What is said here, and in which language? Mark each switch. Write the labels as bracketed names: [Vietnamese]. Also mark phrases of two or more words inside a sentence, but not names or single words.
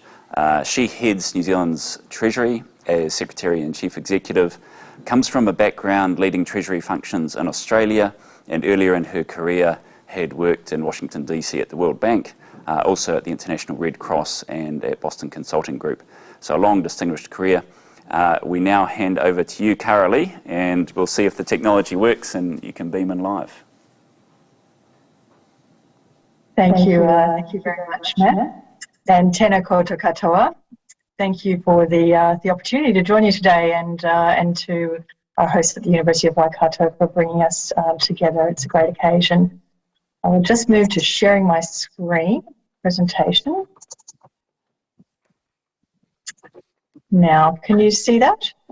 [English] She heads New Zealand's Treasury as Secretary and Chief Executive, comes from a background leading Treasury functions in Australia, and earlier in her career had worked in Washington DC at the World Bank, also at the International Red Cross and at Boston Consulting Group. So a long distinguished career. We now hand over to you, Caroline, and we'll see if the technology works and you can beam in live. Thank you very much, Matt. [Māori] And tēnā koutou katoa. [English] Thank you for the opportunity to join you today, and to our hosts at the University of Waikato for bringing us together. It's a great occasion. I will just move to sharing my screen presentation. Now, can you see that?